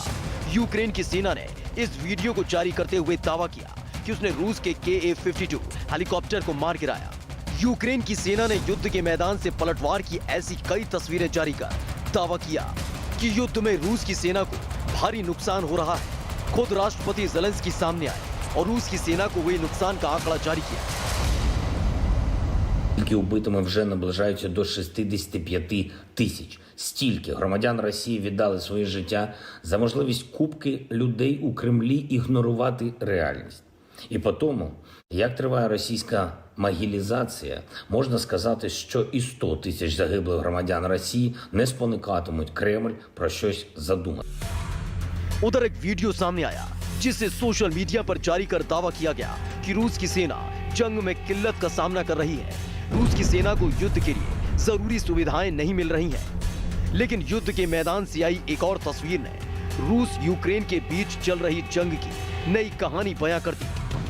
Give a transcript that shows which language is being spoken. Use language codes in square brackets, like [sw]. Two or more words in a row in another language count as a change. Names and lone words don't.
[hi] यूक्रेन की सेना ने इस वीडियो को जारी करते हुए दावा किया कि उसने रूस के KA-52 हेलीकॉप्टर को मार गिराया। यूक्रेन की सेना ने युद्ध के मैदान से पलटवार की ऐसी कई तस्वीरें जारी कर दावा किया कि युद्ध में रूस की सेना को भारी नुकसान हो रहा है। खुद राष्ट्रपति ज़ेलेंस्की सामने आए और रूस की सेना को हुए नुकसान का आंकड़ा जारी किया। [uk] Тільки убитими вже наближаються до 65 тисяч. Стільки громадян Росії віддали своє життя за можливість купки людей у Кремлі ігнорувати реальність. І по тому, як триває російська могилізація, можна сказати, що і 100 тисяч загиблих громадян Росії не спонукатимуть Кремль про щось задумати. [hi] उधर एक वीडियो सामने आया जिसे [en] social media [hi] पर जारी कर दावा किया गया कि रूस की सेना जंग में किल्लत का सामना कर रही है। रूस की सेना को युद्ध के लिए जरूरी सुविधाएं नहीं मिल रही हैं। लेकिन युद्ध के मैदान से आई एक और तस्वीर ने रूस यूक्रेन के बीच चल रही जंग की नई कहानी बयां कर दी।